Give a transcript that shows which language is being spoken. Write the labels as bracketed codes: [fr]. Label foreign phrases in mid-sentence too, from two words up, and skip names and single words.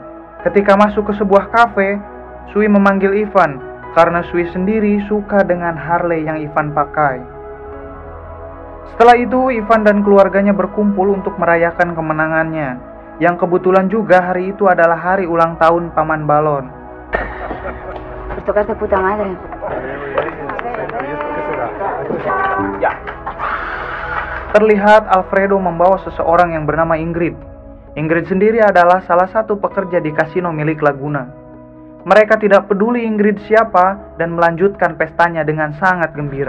[id] Ketika masuk ke sebuah kafe, Sui memanggil Ivan karena Sui sendiri suka dengan Harley yang Ivan pakai. Setelah itu, Ivan dan keluarganya berkumpul untuk merayakan kemenangannya, yang kebetulan juga hari itu adalah hari ulang tahun Paman Balon. [es] Esto que hace puta madre. [id] Terlihat Alfredo membawa seseorang yang bernama Ingrid. Ingrid sendiri adalah salah satu pekerja di kasino milik Laguna. Mereka tidak peduli Ingrid siapa dan melanjutkan pestanya dengan sangat gembira.